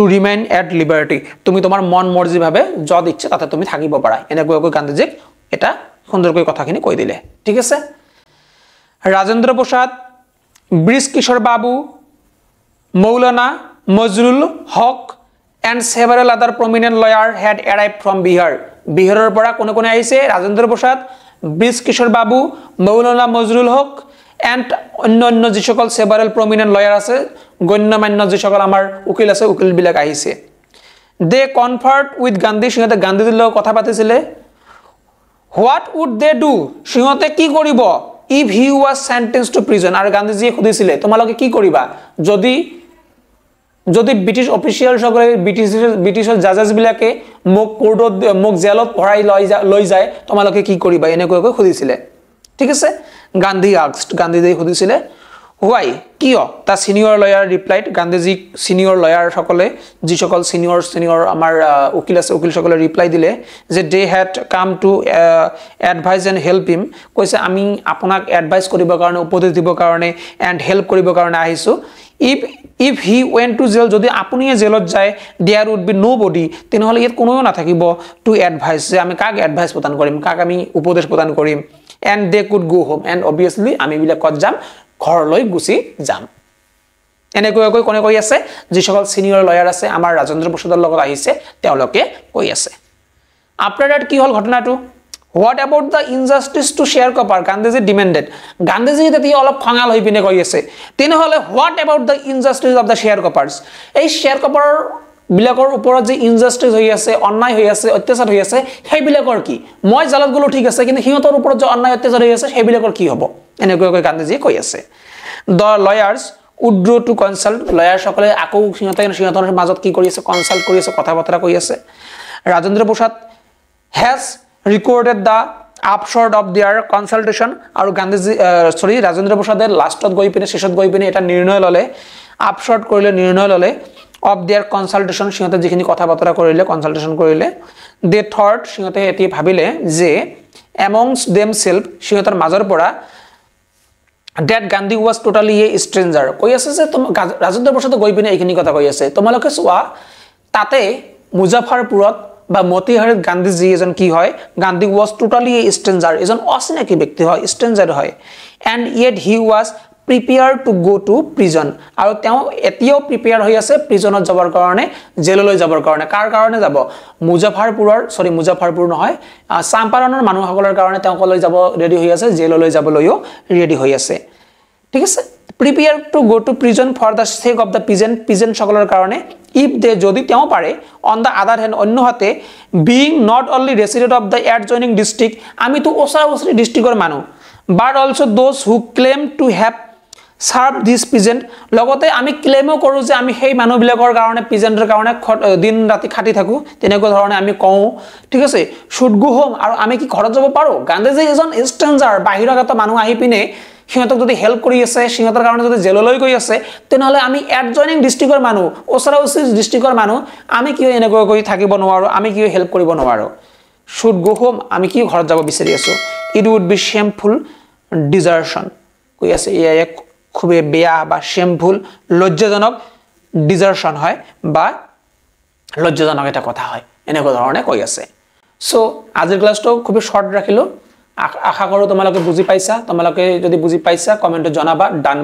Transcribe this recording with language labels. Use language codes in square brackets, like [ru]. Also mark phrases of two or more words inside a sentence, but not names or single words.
[en] remain at liberty [as] তুমি তোমাৰ মন মৰ্জি ভাবে যত ইচ্ছা তাতে তুমি থাকিব পাৰা এনেকৈ গান্ধীজিক এটা সুন্দৰকৈ কথাখিনি কৈ দিলে ঠিক আছে ৰাজেন্দ্ৰ প্ৰসাদ ব্ৰিজ কিশোৰ বাবু মৌলানা মজরুল হক [en] and several other prominent lawyers had arrived from Bihar [as] বিহাৰৰ পৰা কোনে আহিছে ৰাজেন্দ্ৰ প্ৰসাদ ব্ৰিজ কিশোৰ বাবু মৌলানা মজরুল হক and অন্য যি সকল [en] several prominent lawyer [as] আছে গণ্যমান্য যি সকল আমাৰ উকিল আছে উকিল বিলাক আহিছে [en] they conferred with Gandhi [as] সিহঁতে গান্ধীজীৰ লগত কথা পাতিছিলে [en] what would they do [as] সিহঁতে কি কৰিব [en] if he was sentenced to prison [as] আৰু গান্ধীজীয়ে খুদিছিলে তোমালোকে কি কৰিবা যদি যদি [en] British official [as] সকলে ব্ৰিটিছৰ জাজেছ বিলাকে মোক কোৰ্টত মোক জেলত ভৰাই লৈ যায় তোমালোকে কি কৰিবা এনেকৈ খুদিছিলে ঠিক আছে গান্ধী আস্কড গান্ধীজী খুদিছিলে why কিয় তা [en] senior lawyer replied [as] গান্ধীজী [en] senior lawyer [as] সকলে যি সকল সিনিয়ৰ আমাৰ উকিল আছে উকিল সকলে ৰিপ্লাই দিলে যে [en] they had come to advise and help him [as] কৈছে আমি আপোনাক এডভাইস কৰিবৰ কাৰণে উপদেশ দিবৰ কাৰণে [en] and help [as] কৰিবৰ কাৰণে আহিছো [en] if he went to jail [as] যদি আপুনি জেলত যায় [en] there would be nobody [as] তেনেহলে ইয়াত কোনোও নাথাকিব [en] to advise [as] যে আমি কাক এডভাইস প্ৰদান কৰিম কাক আমি উপদেশ প্ৰদান কৰিম [en] and they could go home and obviously [as] আমি বিলাকত যাম ঘৰলৈ গুছি যাম এনেকৈ কোনে কৈ আছে যি সকল [en] senior lawyer [as] আছে আমাৰ ৰাজেন্দ্ৰ প্ৰসাদৰ লগত আহিছে তেওঁলোকে কৈ আছে [en] after that [as] কি হল ঘটনাটো [en] what about the injustice to sharecropper [as] গান্ধীজী demanded গান্ধীজী তেতিয়া অলপ খঙাল হৈ পিনে কৈ আছে তেনেহলে [en] what about the injustice of the sharecroppers [as] এই sharecropper বিলাকৰ ওপৰত যে ইনজাস্টিস হৈ আছে অন্যায় হৈ আছে অত্যাচাৰ হৈ আছে সেই বিলাকৰ কি মই জালত গলো ঠিক আছে কিন্তু হিয়তৰ ওপৰত যে অন্যায় অত্যাচাৰ হৈ আছে সেই বিলাকৰ কি হ'ব এনেকৈ গান্ধীজী কৈ আছে [en] the lawyers withdrew to consult [as] লয়াৰ সকলে আকৌ সিহঁতৰ মাজত কি কৰি আছে কনসাল্ট কৰি আছে কথা বতৰা কৈ আছে ৰাজেন্দ্ৰ প্ৰসাদ [en] has recorded the upshot of their consultation [as] আৰু গান্ধীজী ৰাজেন্দ্ৰ প্ৰসাদে লাষ্টত গৈ পিনে শেষত গৈ পিনে এটা নিৰ্ণয় ললে upshot কৰিলে নিৰ্ণয় ললে [en] of their consultation [as] সিহঁতে যিখিনি কথা বতৰা কৰিলে কনসালটেশন কৰিলে [en] they thought [as] সিহঁতে এটি ভাবিলে যে [en] amongst themselves [as] সিহঁতৰ মাজৰ পৰা [en] that Gandhi was totally a stranger [as] কৈ আছে যে ৰাজেন্দ্ৰ প্ৰসাদ গৈ পিনে এইখিনি কথা কৈ আছে তোমালোকে চোৱা তাতে মুজাফৰপুৰত বা মতিহাৰীত গান্ধীজী এজন কি হয় গান্ধী [en] was totally a stranger [as] এজন অচিনাকি ব্যক্তি হয় stranger হয় [en] and yet he was prepared to go to prison [as] আৰু তেওঁ এতিয়াও প্ৰিপেয়াৰ হৈ আছে প্ৰিজনত যাবৰ কাৰণে জেললৈ যাবৰ কাৰণে কাৰ কাৰণে যাব মুজাফৰপুৰ নহয় চাম্পাৰণৰ মানুহসকলৰ কাৰণে তেওঁ কলৈ যাব ৰেডি হৈ আছে জেললৈ যাবলৈও ৰেডি হৈ আছে ঠিক আছে [en] prepared to go to prison for the sake of the peasant [as] সকলৰ কাৰণে [en] if they [as] যদি তেওঁ পাৰে [en] on the other hand অন্যহাতে being not only resident of the adjoining district [as] আমি তো ওচৰা-ওচৰি ডিস্ট্ৰিক্টৰ মানুহ [en] but also those who claim to have serve this peasant [as] লগতে আমি ক্লেমো কৰো যে আমি সেই মানুহবিলাকৰ কাৰণে peasantৰ কাৰণে দিন ৰাতি খাটি থাকো তেনেকৈ ধৰণে আমি কওঁ ঠিক আছে [en] should go home [as] আৰু আমি কি ঘৰত যাব পাৰো গান্ধীজী এজন stranger বাহিৰগত মানুহ আহি পিনে সিহঁতক যদি হেল্প কৰি আছে সিহঁতৰ কাৰণে যদি জেললৈ গৈ আছে তেনেহলে আমি [en] adjoining district [as] মানুহ ওচৰা-ওচৰি ডিস্ট্ৰিক্টৰ মানুহ আমি কি এনেকৈ কৰি থাকিব নোৱাৰো আমি কি হেল্প কৰিব নোৱাৰো [en] should go home [as] আমি কি ঘৰত যাব বিচাৰি আছো [en] it would be shameful desertion [as] কৈ আছে এয়া খুবই বেয়া বা shameful লজ্জাজনক desertion হয় বা লজ্জাজনক এটা কথা হয় এনেকৈ ধৰণে কৈ আছে সো আজিৰ ক্লাছটো খুবই শৰ্ট ৰাখিলো আশা কৰো তোমালোকে বুজি পাইছা তোমালোকে যদি বুজি পাইছা কমেন্টত জনাবা ডান